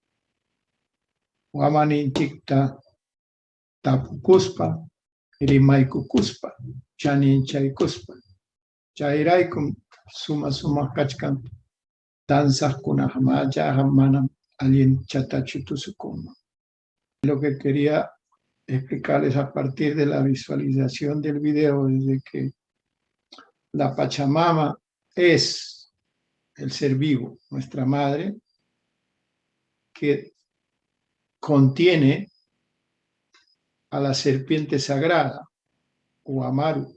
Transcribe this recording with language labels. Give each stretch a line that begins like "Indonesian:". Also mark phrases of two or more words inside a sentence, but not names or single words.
Quechua: Wamaninchikta tapukuspa, rimaykukuspa, chaninchaykuspa. Chayraykum sumaq kachkan danzaqkunaqa mallaqa manam allinchatachu tusukunman.
Spanish: Lo que quería explicarles a partir de la visualización del video es de que la Pachamama es el ser vivo, nuestra madre, que contiene a la serpiente sagrada o Amaru.